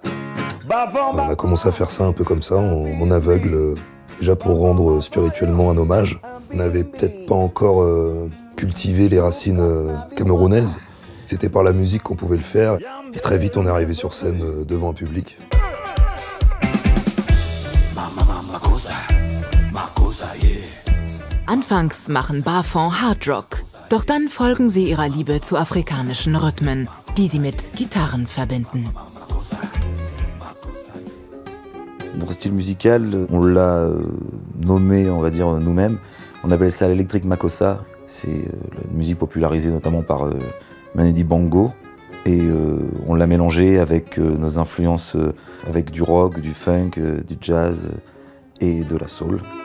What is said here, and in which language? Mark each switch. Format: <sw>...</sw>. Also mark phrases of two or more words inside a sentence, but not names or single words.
<fr>On a commencé à faire ça un peu comme ça, en aveugle, déjà pour rendre spirituellement un hommage. On n'avait peut-être pas encore cultivé les racines camerounaises. C'était par la musique qu'on pouvait le faire. Et très vite, on est arrivé sur scène devant un public.</fr> <de>Anfangs machen Bafon Hardrock, doch dann folgen sie ihrer Liebe zu afrikanischen Rhythmen, die sie mit Gitarren verbinden.</de> <fr>Notre style musical, on l'a nommé, on va dire nous-mêmes. On appelle ça l'électrique makossa. C'est la musique popularisée notamment par Manu Dibango. Et on l'a mélangé avec nos influences, avec du rock, du funk, du jazz et de la soul.</fr>